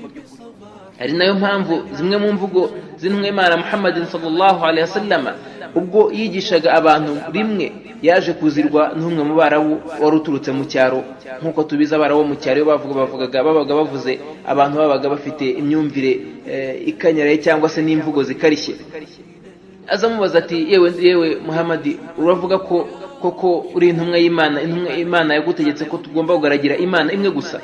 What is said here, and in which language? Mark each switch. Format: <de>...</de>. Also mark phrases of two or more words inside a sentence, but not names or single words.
<rw>Ari nayo mpamvu zimwe mu mvugo z'intumwa y'Imana Muhammadin</rw> <ar>صلى الله عليه وسلم</ar> <rw>ubwo yigishaga abantu rimwe yaje kuzirwa n'umwe mu Barabu wari uturutse mu cyaro. Nk'uko tubiza Abarabu mu cyaro babaga bavuze, abantu babaga bafite imyumvire ikanyaraye cyangwa se n'imvugo zikarishye. Azamubaza ati yewe Muhammad, uravuga ko koko uri intumwa y'Imana, intumwa y'Imana yagutegetse ko tugomba kugaragira Imana imwe gusa?</rw>